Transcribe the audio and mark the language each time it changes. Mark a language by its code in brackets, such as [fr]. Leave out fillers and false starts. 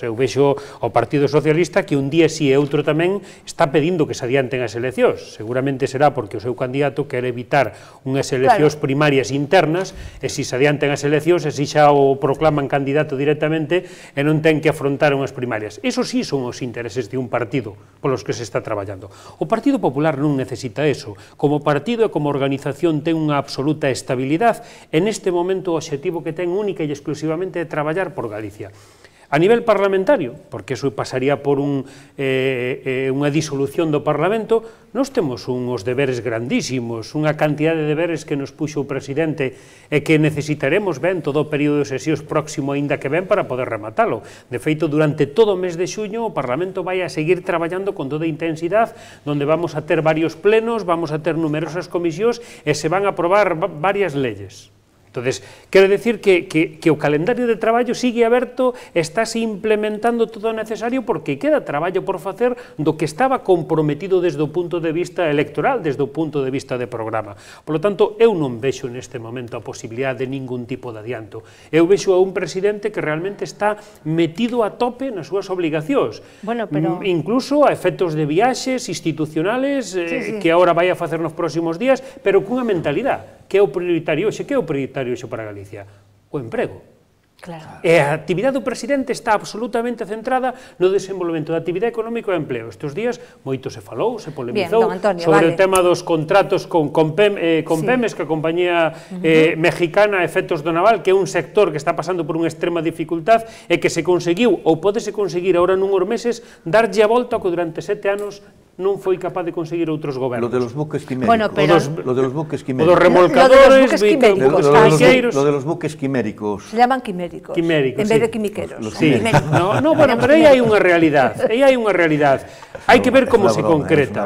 [gl] Eu vexo o Partido Socialista que un día si e outro tamén está pedindo que se adianten as eleccións. Seguramente será porque o seu candidato quere evitar unhas eleccións primarias internas, e si se adianten as eleccións, e si xa o proclaman candidato directamente e non ten que afrontar unhas primarias. Eso sí son os intereses de un partido polos que se está traballando. O Partido Popular non necesita eso. Como partido e como organización ten unha absoluta estabilidade e neste momento o obxectivo que ten única e exclusivamente de traballar por Galicia. A nivel parlamentario, porque eso pasaría por unha disolución do Parlamento, nós temos uns deberes grandísimos, unha cantidad de deberes que nos puxo o presidente e que necesitaremos ben todo o período de sesións próximo aínda que ven para poder rematalo. De feito, durante todo o mes de xuño o Parlamento vai a seguir traballando con toda intensidade, donde vamos a ter varios plenos, vamos a ter numerosas comisións e se van a aprobar varias leyes. Entonces, quero decir que o calendario de traballo sigue aberto, estáse implementando todo o necesario porque queda traballo por facer do que estaba comprometido desde o punto de vista electoral, desde o punto de vista de programa. [es] Por lo tanto, [gl] eu non vexo neste momento a posibilidade de ningún tipo de adianto. Eu vexo a un presidente que realmente está metido a tope nas súas obligacións, incluso a efectos de viaxes institucionales que agora vai a facer nos próximos días, pero cunha mentalidade. Que é o prioritario hoxe? Que é o prioritario hoxe para Galicia? O emprego. Claro. E a actividade do presidente está absolutamente centrada no desenvolvemento da actividade económica e do empleo. Estes días moito se falou, se polemizou sobre o tema dos contratos con Pemex, que a compañía mexicana Efectos do Naval, que é un sector que está pasando por unha extrema dificultad e que se conseguiu, ou pódese conseguir agora nunhos meses, darlle a volta ao que durante 7 anos non foi capaz de conseguir outros gobernos. [es] Lo de los buques quiméricos. Bueno, pero... Lo de los buques quiméricos. [gl] O dos remolcadores, [es] lo de los buques quiméricos. Se llaman quiméricos, en vez de quimiqueros. Sí. [gl] No, bueno, pero aí hai unha realidade, Hai que ver como se concreta.